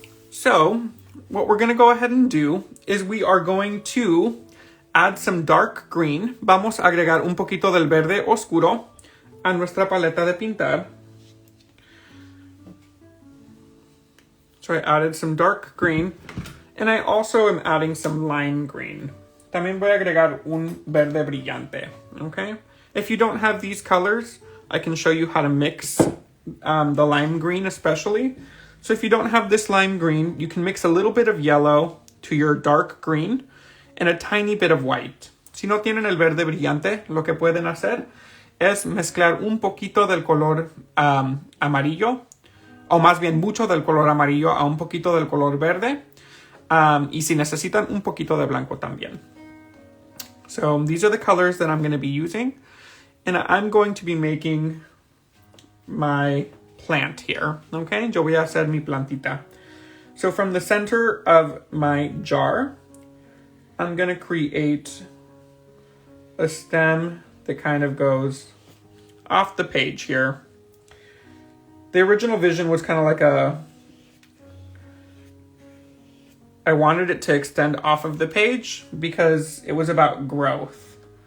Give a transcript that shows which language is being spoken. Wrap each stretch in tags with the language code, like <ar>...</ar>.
<en>So, what we're going to go ahead and do is we are going to add some dark green.</en> <es>Vamos a agregar un poquito del verde oscuro a nuestra paleta de pintar.</es> <en>So I added some dark green, and I also am adding some lime green.</en> <es>También voy a agregar un verde brillante, okay?</es> <en>If you don't have these colors, I can show you how to mix the lime green especially. So if you don't have this lime green, you can mix a little bit of yellow to your dark green and a tiny bit of white.</en> <es>Si no tienen el verde brillante, lo que pueden hacer es mezclar un poquito del color amarillo, o más bien mucho del color amarillo a un poquito del color verde. Y si necesitan un poquito de blanco también.</es> <en>So these are the colors that I'm going to be using. And I'm going to be making my plant here.</en> <es>Okay, yo voy a hacer mi plantita.</es> <en>So from the center of my jar, I'm going to create a stem that kind of goes off the page here. The original vision was kind of like I wanted it to extend off of the page because it was about growth.</en>